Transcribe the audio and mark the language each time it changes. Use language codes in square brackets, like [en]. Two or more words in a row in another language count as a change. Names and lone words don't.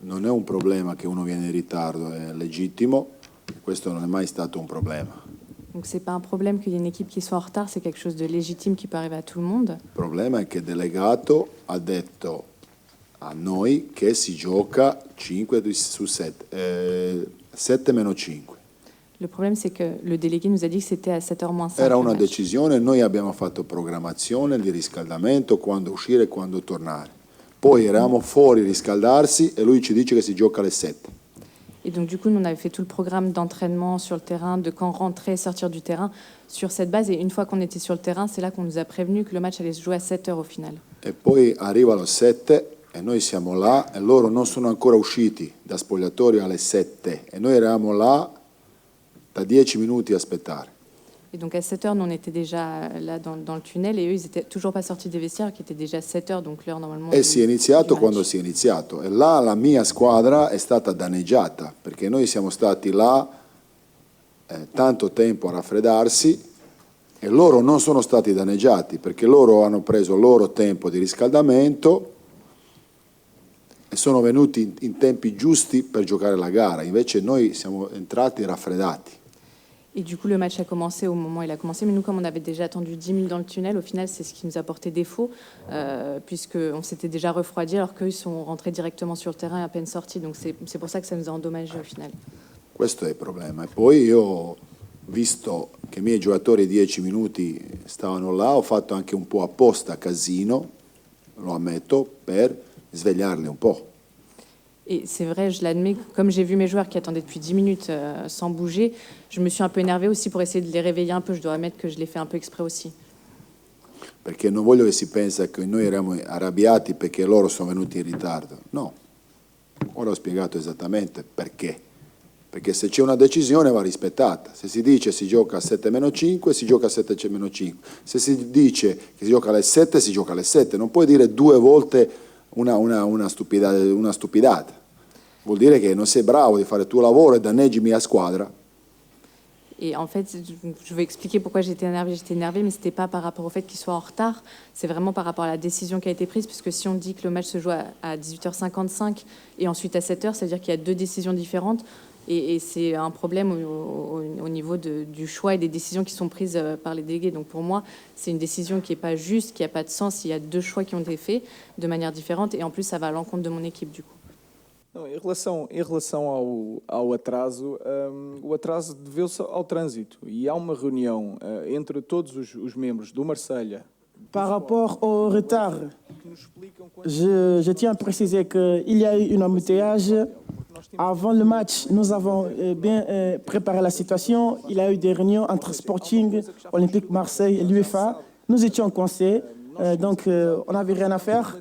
[it] non è un problema che uno viene in ritardo, è legittimo, questo non è mai stato un problema. [fr] Donc c'est pas un problème qu'il y ait une équipe qui soit en retard, c'est quelque chose de légitime qui peut arriver à tout le monde. [it] Il problema è che il delegato ha detto a noi che si gioca 5 su 7, 7 meno 5. [fr] Le problème, c'est que le délégué nous a dit que c'était à 7h moins 5. [it] Era una decisione, noi abbiamo fatto programmazione di riscaldamento, quando uscire e quando tornare. Poi eravamo fuori a riscaldarsi e lui ci dice che si gioca alle 7. [fr] Et donc, du coup, nous, on avait fait tout le programme d'entraînement sur le terrain, de quand rentrer et sortir du terrain, sur cette base. Et une fois qu'on était sur le terrain, c'est là qu'on nous a prévenu que le match allait se jouer à 7h au final. [it] E poi arriva alle 7 e noi siamo là e loro non sono ancora usciti da spogliatoio alle 7 e noi eravamo là da 10 minuti a aspettare. [fr] Et donc, à 7h, nous, on était déjà là dans le tunnel et eux, ils n'étaient toujours pas sortis des vestiaires, qui était déjà 7h, donc l'heure normalement. [it] E si è iniziato [fr] du [it] quando [fr] match. [it] si è iniziato e là la mia squadra è stata danneggiata perché noi siamo stati là tanto tempo a raffreddarsi e loro non sono stati danneggiati perché loro hanno preso il loro tempo di riscaldamento e sono venuti in tempi giusti per giocare la gara, invece noi siamo entrati raffreddati. [fr] Et du coup, le match a commencé au moment où il a commencé. Mais nous, comme on avait déjà attendu 10 minutes dans le tunnel, au final, c'est ce qui nous a porté défaut, puisqu'on s'était déjà refroidi, alors qu'eux, ils sont rentrés directement sur le terrain à peine sortis. Donc, c'est pour ça que ça nous a endommagé au final. [it] Questo è il problema. E poi io, visto che i miei giocatori 10 minuti stavano là, ho fatto anche un po' apposta casino, lo ammetto, per svegliarli un po'. [fr] Et c'est vrai, je l'admets, comme j'ai vu mes joueurs qui attendaient depuis 10 minutes sans bouger, je me suis un peu énervée aussi pour essayer de les réveiller un peu. Je dois admettre que je l'ai fait un peu exprès aussi. [it] Perché non voglio che si pensa che noi eravamo arrabbiati perché loro sono venuti in ritardo. No, ora ho spiegato esattamente perché. Perché se c'è una decisione va rispettata. Se si dice si gioca a 7 meno 5, si gioca a 7 meno 5. Se si dice che si gioca alle 7, si gioca alle 7. Non puoi dire due volte una stupidata. Vuol dire che non sei bravo di fare il tuo lavoro e danneggi mia squadra. [fr] Et en fait, je vais expliquer pourquoi j'étais énervée. J'étais énervée, mais ce n'était pas par rapport au fait qu'ils soient en retard. C'est vraiment par rapport à la décision qui a été prise, puisque si on dit que le match se joue à 18h55 et ensuite à 7h, c'est-à-dire qu'il y a deux décisions différentes. Et c'est un problème au niveau du choix et des décisions qui sont prises par les délégués. Donc pour moi, c'est une décision qui n'est pas juste, qui n'a pas de sens. Il y a deux choix qui ont été faits de manière différente. Et en plus, ça va à l'encontre de mon équipe, du coup. [pt] Não, em relação ao atraso, o atraso deveu-se ao trânsito. E há uma reunião entre todos os membros do Marselha. [fr] Par rapport au retard, je tiens à préciser qu'il y a eu un embouteillage. Avant le match, nous avons bien préparé la situation. Il y a eu des réunions entre Sporting, Olympique Marseille et l'UEFA. Nous étions coincés, donc on n'avait rien à faire.